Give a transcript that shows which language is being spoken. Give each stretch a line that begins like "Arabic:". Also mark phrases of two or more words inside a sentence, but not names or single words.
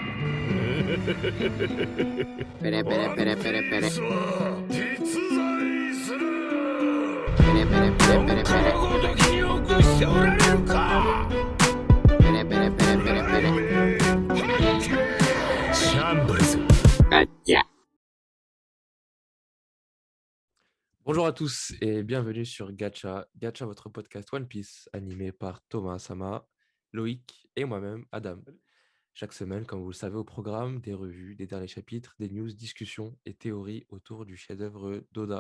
Japanese: Pere, pere, ワン pere, ピ pere, ー pere. スは実在する Pere, pere, pere, ど pere, っか pere. のごときに臆しておられるか Pere, pere, pere, pere, pere. シャンブルズ
French: Gacha. Bonjour à tous et bienvenue sur Gacha. Gacha, votre podcast One Piece animé par Thomas Sama, Loïc et moi-même, Adam. Chaque semaine, comme vous le savez, au programme, des revues, des derniers chapitres, des news, discussions et théories autour du chef-d'œuvre d'Oda.